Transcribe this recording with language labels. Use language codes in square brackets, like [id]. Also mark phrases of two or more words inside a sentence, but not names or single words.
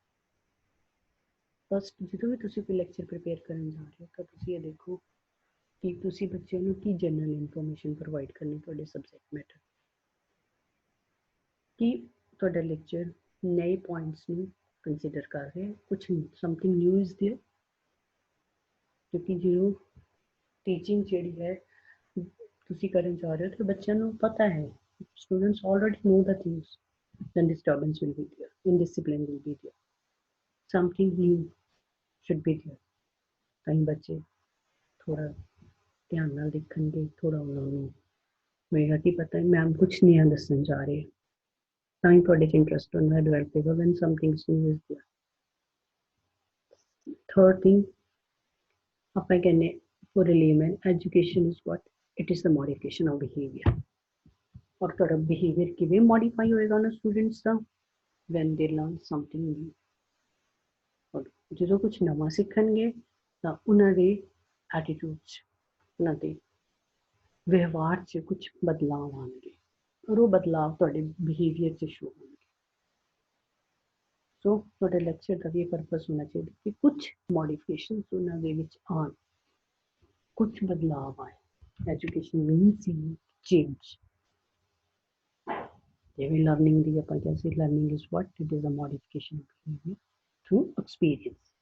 [pa] ਫਸਟ, ਜਦੋਂ ਵੀ ਤੁਸੀਂ ਕੋਈ [en] lecture prepare [pa] ਕਰਨ ਜਾ ਰਹੇ ਹੋ ਤਾਂ ਤੁਸੀਂ ਇਹ ਦੇਖੋ ਕਿ ਤੁਸੀਂ ਬੱਚਿਆਂ ਨੂੰ ਕੀ [en] general information provide [pa] ਕਰਨੀ, ਤੁਹਾਡੇ [en] subject matter [pa] ਕੀ ਤੁਹਾਡਾ ਲੈਕਚਰ ਨਏ ਪੁਆਇੰਟਸ ਨੂੰ ਕੰਸੀਡਰ ਕਰ ਰਿਹਾ, ਕੁਛ [en] something new is there. [pa] ਕਿਉਂਕਿ ਜਦੋਂ ਟੀਚਿੰਗ ਜਿਹੜੀ ਹੈ ਤੁਸੀਂ ਕਰਨ ਜਾ ਰਹੇ ਹੋ ਤਾਂ ਬੱਚਿਆਂ ਨੂੰ ਪਤਾ ਹੈ, [en] students already know the things, then disturbance will be there, indiscipline will be there, something new should be there [pa] ਤਾਂ ਹੀ ਬੱਚੇ ਥੋੜਾ ਧਿਆਨ ਨਾਲ ਦੇਖਣਗੇ ਥੋੜਾ ਉਹਨਾਂ ਨੂੰ ਹੋਏਗਾ ਕਿ ਪਤਾ ਮੈਮ ਕੁਛ ਨਹੀਂ ਆ ਦੱਸਣ ਜਾ ਰਹੇ ਤਾਂ ਹੀ ਤੁਹਾਡੇ 'ਚ ਇੰਟਰਸਟ ਹੁੰਦਾ ਡਿਵੈਲਪ ਹੋਏਗਾ [en] when something new is there third thing [pa] ਆਪਾਂ ਕਹਿੰਦੇ [en] for a layman education is what it is the modification of behavior [pa] ਔਰ ਤੁਹਾਡਾ ਬਿਹੇਵੀਅਰ ਕਿਵੇਂ ਮੋਡੀਫਾਈ ਹੋਏਗਾ ਉਹਨਾਂ ਸਟੂਡੈਂਟਸ ਦਾ [en] when they learn something new [pa] ਔਰ ਜਦੋਂ ਕੁਝ ਨਵਾਂ ਸਿੱਖਣਗੇ ਤਾਂ ਉਹਨਾਂ ਦੇ ਐਟੀਟਿਊਡ 'ਚ ਉਹਨਾਂ ਦੇ ਵਿਵਹਾਰ 'ਚ ਕੁਝ ਬਦਲਾਅ ਆਉਣਗੇ ਔਰ ਉਹ ਬਦਲਾਅ ਤੁਹਾਡੇ ਬਿਹੇਵੀਅਰ 'ਚ ਸ਼ੋ ਹੋਣਗੇ ਸੋ ਤੁਹਾਡੇ ਲੈਕਚਰ ਦਾ ਵੀ ਇਹ ਪਰਪਸ ਹੋਣਾ ਚਾਹੀਦਾ ਕਿ ਕੁਝ ਮੋਡੀਫਿਕੇਸ਼ਨਸ ਉਹਨਾਂ ਦੇ ਵਿੱਚ ਆਉਣ ਕੁਝ ਬਦਲਾਅ ਆਏ [en] education means in change [pa] ਜਿਵੇਂ ਲਰਨਿੰਗ ਦੀ ਆਪਾਂ ਕਹਿੰਦੇ [en] learning is what it is a modification of behaviour through experience